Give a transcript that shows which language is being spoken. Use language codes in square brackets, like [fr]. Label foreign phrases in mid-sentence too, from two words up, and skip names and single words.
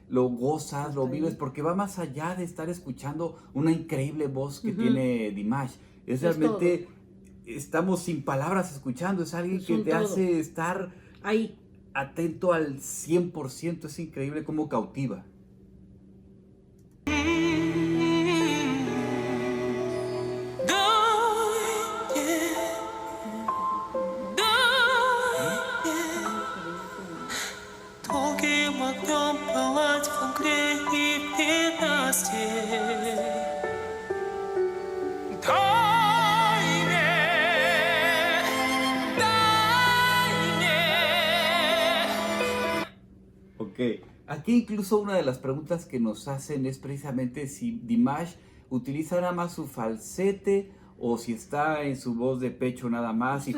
[es] lo gozas, lo Está vives, ahí. porque va más allá de estar escuchando una increíble voz que Ujú. tiene Dimash. Es Realmente, estamos sin palabras escuchando, es alguien Es que un te todo. hace estar Ahí. atento al 100%, es increíble cómo cautiva. [ru] Долгим огнем пылать в огне и в ненастье. [es] Ok, aquí incluso una de las preguntas que nos hacen es precisamente si Dimash utiliza nada más su falsete o si está en su voz de pecho nada más y